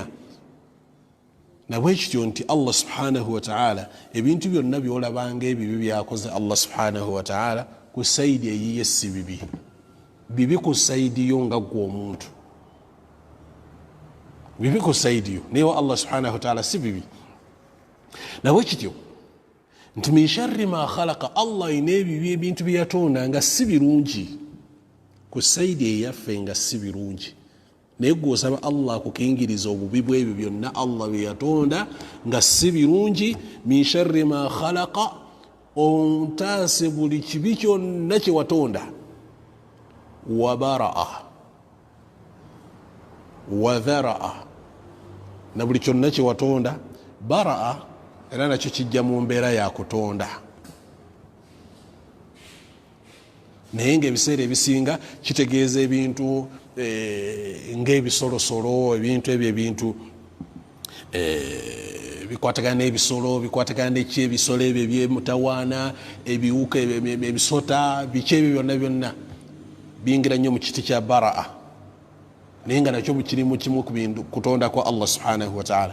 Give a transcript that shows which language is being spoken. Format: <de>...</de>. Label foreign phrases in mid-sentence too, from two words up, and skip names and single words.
<lg>Nabwe kityo nti</lg> <ar>الله سبحانه وتعالى</ar> <lg>ebintu byonna byolabanga ebibi byakoze</lg> <ar>الله سبحانه وتعالى</ar> <lg>ku saidi eyiye si bibi. Bibi ku saidi yo nga gwe omuntu, bibi ku saidi yo, naye</lg> <ar>الله سبحانه وتعالى</ar> <lg>si bibi. Nabwe kityo nti</lg> <ar>من شر ما خلق,</ar> <lg>Allah ina ebibi ebintu byeyatonda nga si birungi, ku saidi eyaffe nga si birungi. Naye gw'osaba Allah akukingiriza obubi bw'ebyo byonna Allah byeyatonda nga si birungi.</lg> <ar>من شر ما خلق,</ar> <lg>ontaase buli kibi kyonna kye watonda.</lg> <ar>وبرأ وذرأ,</ar> <lg>na buli kyonna kye watonda. Bara'a era nakyo kijja mu mbeera ya kutonda, naye ng'ebiseera ebisinga kitegeeza ebintu ng'ebisolosolo, ebintu ebyo ebintu bikwatagana n'ebisolo, bikwatagana n'ekyebisolo ebyo ebyemutawaana, ebiwuka, ebisota, biki ebyo byonna byonna bingira nnyo mu kiti kya bara'a, naye nga nakyo kirimu kimu kutonda kwa</lg> <ar>الله سبحانه وتعالى.</ar>